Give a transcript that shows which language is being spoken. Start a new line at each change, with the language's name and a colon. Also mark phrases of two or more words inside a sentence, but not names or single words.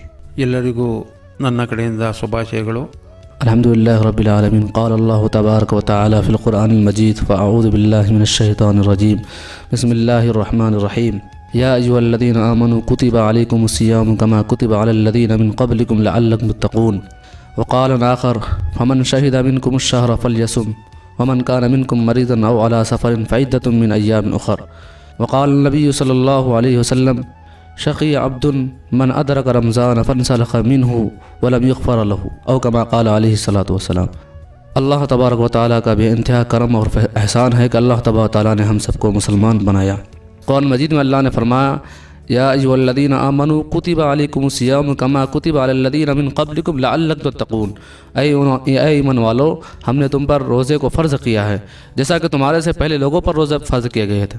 Kannada: ಎಲ್ಲರಿಗೂ ನನ್ನ ಕಡೆಯಿಂದ ಶುಭಾಶಯಗಳು.
Arabic: الحمد لله رب العالمين. قال الله تبارك وتعالى في القرآن المجيد فأعوذ بالله من الشيطان الرجيم. بسم الله الرحمن الرحيم. يا أيها الذين آمنوا كتب عليكم الصيام كما كتب على الذين من قبلكم لعلكم تتقون. وقال آخر فمن شهد منكم الشهر فليصم ومن كان منكم مريضا أو على سفر فعدة من أيام أخر. وقال النبي صلى الله عليه وسلم شقي عبد من أدرك رمضان فانسلخ منه ولم يغفر له أو كما قال عليه الصلاة والسلام.
Urdu: اللہ تبارک و تعالیٰ کا بے انتہا کرم اور احسان ہے کہ اللہ تبارک و تعالیٰ نے ہم سب کو مسلمان بنایا. قرآن مجید میں اللہ نے فرمایا
Arabic: یا ایھا الذین آمنوا کتب علیکم الصیام کما کتب علی الذین من قبلکم لعلکم تتقون.
Urdu: اے ایمان والو، ہم نے تم پر روزے کو فرض کیا ہے جیسا کہ تمہارے سے پہلے لوگوں پر روزے فرض کیے گئے تھے.